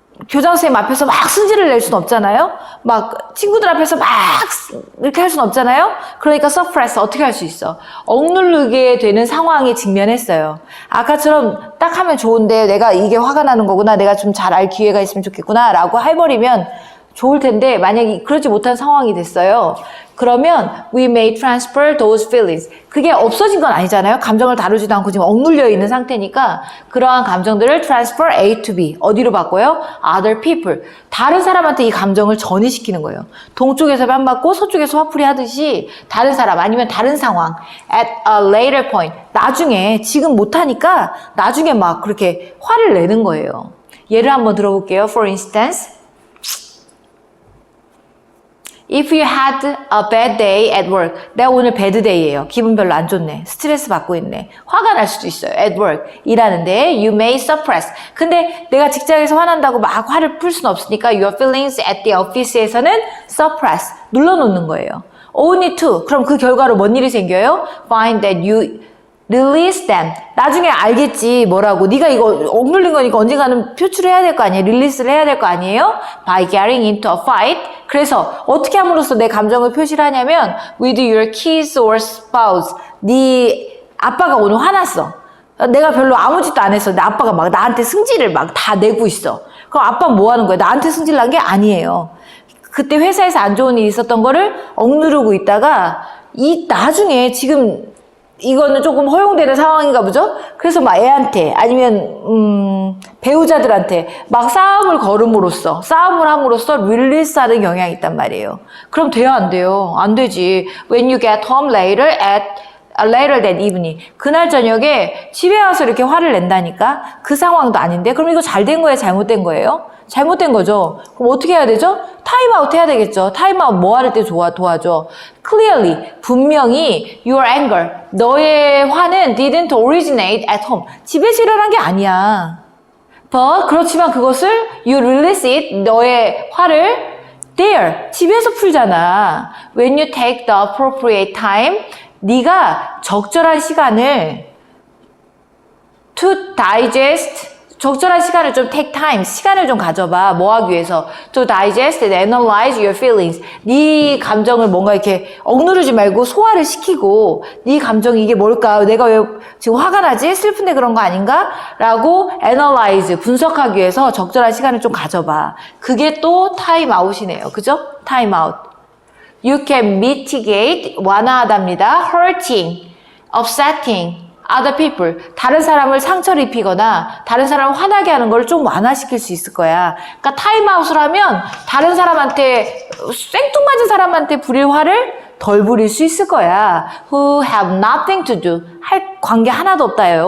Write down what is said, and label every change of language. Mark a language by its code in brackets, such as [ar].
[ko] 교장 선생님 앞에서 막 승질을 낼 수는 없잖아요. 막 친구들 앞에서 막 이렇게 할 수는 없잖아요. 그러니까 suppress 어떻게 할 수 있어? 억누르게 되는 상황에 직면했어요. 아까처럼 딱 하면 좋은데 내가 이게 화가 나는 거구나. 내가 좀 잘 알 기회가 있으면 좋겠구나 라고 해버리면 좋을 텐데 만약에 그러지 못한 상황이 됐어요. 그러면 [en] we may transfer those feelings. [ko] 그게 없어진 건 아니잖아요. 감정을 다루지도 않고 지금 억눌려 있는 상태니까 그러한 감정들을 [en] transfer A to B. [ko] 어디로 바꿔요? [en] other people. [ko] 다른 사람한테 이 감정을 전이시키는 거예요. 동쪽에서 뺨 맞고 서쪽에서 화풀이 하듯이 다른 사람 아니면 다른 상황 [en] at a later point. [ko] 나중에 지금 못하니까 나중에 막 그렇게 화를 내는 거예요. 예를 한번 들어볼게요. [en] For instance, if you had a bad day at work. [ko] 내가 오늘 [en] bad day [ko] 예요. 기분 별로 안 좋네. 스트레스 받고 있네. 화가 날 수도 있어요. [en] at work. [ko] 일하는데 [en] you may suppress. [ko] 근데 내가 직장에서 화난다고 막 화를 풀 수는 없으니까 [en] your feelings at the office [ko] 에서는 suppress. 눌러놓는 거예요. [en] only to. [ko] 그럼 그 결과로 뭔 일이 생겨요? [en] find that you release them. [ko] 나중에 알겠지 뭐라고. 네가 이거 억눌린 거니까 언젠가는 표출해야 될 거 아니에요. 릴리스를 해야 될 거 아니에요. [en] by getting into a fight. [ko] 그래서 어떻게 함으로써 내 감정을 표시를 하냐면 [en] with your kids or spouse. [ko] 네 아빠가 오늘 화났어. 내가 별로 아무 짓도 안 했어. 근데 아빠가 막 나한테 승질을 막 다 내고 있어. 그럼 아빠는 뭐 하는 거야? 나한테 승질 난 게 아니에요. 그때 회사에서 안 좋은 일이 있었던 거를 억누르고 있다가 이 나중에 지금 이거는 조금 허용되는 상황인가 보죠? 그래서 막 애한테 아니면 배우자들한테 막 싸움을 함으로써 릴리스하는 경향이 있단 말이에요. 그럼 돼요, 안 돼요? 안 되지. [en] When you get home later that evening. [ko] 그날 저녁에 집에 와서 이렇게 화를 낸다니까? 그 상황도 아닌데? 그럼 이거 잘 된 거예요? 잘못된 거예요? 잘못된 거죠. 그럼 어떻게 해야 되죠? 타임아웃 해야 되겠죠. 타임아웃 뭐 할 때 도와줘. [en] Clearly, [ko] 분명히 [en] your anger, [ko] 너의 화는 [en] didn't originate at home. [ko] 집에서 일어난 게 아니야. But 그렇지만 그것을 [en] you release it, [ko] 너의 화를 there, 집에서 풀잖아. [en] When you take the appropriate time, [ko] 네가 적절한 시간을 [en] to digest, [ko] 적절한 시간을 좀 [en] take time, [ko] 시간을 좀 가져봐. 뭐 하기 위해서? [en] To digest and analyze your feelings. [ko] 네 감정을 뭔가 이렇게 억누르지 말고 소화를 시키고 네 감정이 이게 뭘까? 내가 왜 지금 화가 나지? 슬픈데 그런 거 아닌가? 라고 [en] analyze, [ko] 분석하기 위해서 적절한 시간을 좀 가져봐. 그게 또 time out이네요. 그죠? time out. [en] You can mitigate, [ko] 완화하답니다. [en] hurting, upsetting other people. [ko] 다른 사람을 상처를 입히거나 다른 사람을 화나게 하는 걸 좀 완화시킬 수 있을 거야. 그러니까 타임아웃을 하면 다른 사람한테 생뚱맞은 사람한테 부릴 화를 덜 부릴 수 있을 거야. [en] Who have nothing to do. [ko] 할 관계 하나도 없다요.